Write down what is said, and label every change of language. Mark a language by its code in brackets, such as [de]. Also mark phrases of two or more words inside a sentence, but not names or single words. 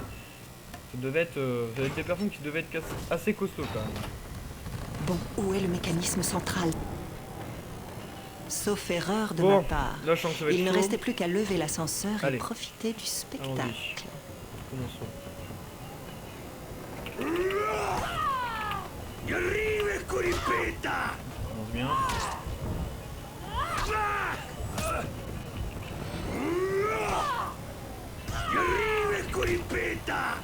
[fr] Ça devait être des personnes qui devaient être assez costauds quand même. Bon, où est le mécanisme central? Sauf erreur de Bon, ma part, là je sens que ça va être il ne chaud. restait plus qu'à lever l'ascenseur et Allez. profiter du spectacle. Allons-y. Commençons. [is] Ég ríf ykkur í bita. [fr] On commence bien. [is] Ég ríf ykkur í bita.